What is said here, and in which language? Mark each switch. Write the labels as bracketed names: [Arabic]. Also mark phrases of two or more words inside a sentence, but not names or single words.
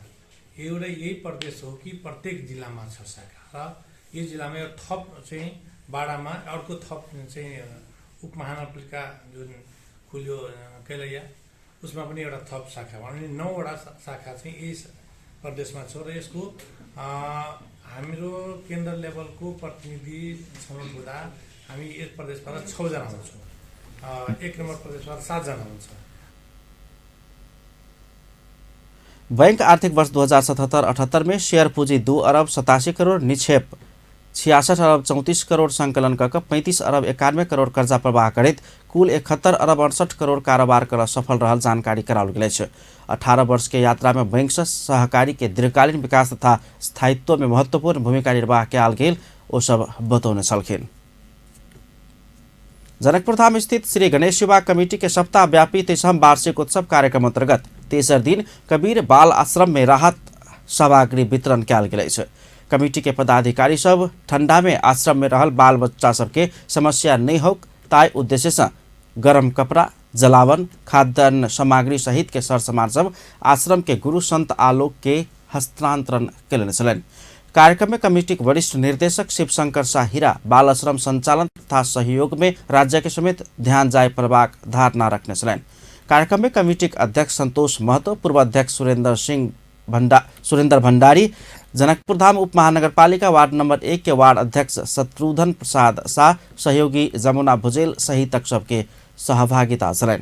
[Nepali] एउटा यही प्रदेश हो कि प्रत्येक जिल्लामा छ शाखा, र यो जिल्लामा यो थप चाहिँ बाडामा अर्को थप चाहिँ उपमहानगरपालिका जुन खुल्यो कैलैया, उसमा पनि एउटा थप शाखा भने 9वटा शाखा चाहिँ यही प्रदेशमा छ। र यसको हाम्रो केन्द्र लेभलको प्रतिनिधि छनौट हुँदा हामी एक प्रदेशबाट 6 जना हुन्छौँ, 1 नम्बर प्रदेशबाट 7 जना हुन्छ। [Maithili] बैंक आर्थिक वर्ष 2077-78 में शेयर पूंजी 2 अरब 87 करोड़, निक्षेप 66 अरब 34 करोड़ संकलन कर 35 अरब 91 करोड़ कर्जा प्रवाह करित कुल 71 अरब 68 करोड़ कारोबार कर सफल रहल जानकारी कराओल गेल छै। 18 वर्ष के यात्रा में बैंक से सहकारी के दीर्घकालीन विकास तथा स्थायित्व में महत्वपूर्ण भूमिका निर्वाह कयल गेल ओ सब बतौने छलखिन। जनकपुर धाम स्थित श्री गणेश युवा कमेटी के सप्ताह व्यापी 30वां वार्षिक उत्सव कार्यक्रम अंतर्गत तेसर दिन कबीर बाल आश्रम में राहत सामग्री वितरण कयल गेल छै। कमेटी के पदाधिकारी सब ठंडा में आश्रम में रहल बाल बच्चा सबके समस्या नहीं हो ताई उद्देश्य से गरम कपड़ा, जलावन, खाद्यान्न सामग्री सहित के सर सामान सब आश्रम के गुरु संत आलोक के हस्तांतरण कयलनि छलनि। कार्यक्रम में कमेटी के वरिष्ठ निर्देशक शिवशंकर शाहिरा बाल आश्रम संचालन तथा सहयोग में राज्य के समेत ध्यान जाय प्रभाग धारणा रखने छलनि। कार्यक्रम में कमेटी के अध्यक्ष संतोष महतो, पूर्व अध्यक्ष सुरेंद्र भंडारी, जनकपुर धाम उप महानगरपालिका वार्ड नंबर 1 के वार्ड अध्यक्ष शत्रुघ्न प्रसाद शाह, सहयोगी जमुना भुजेल सहित सबके सहभागिता छलनि।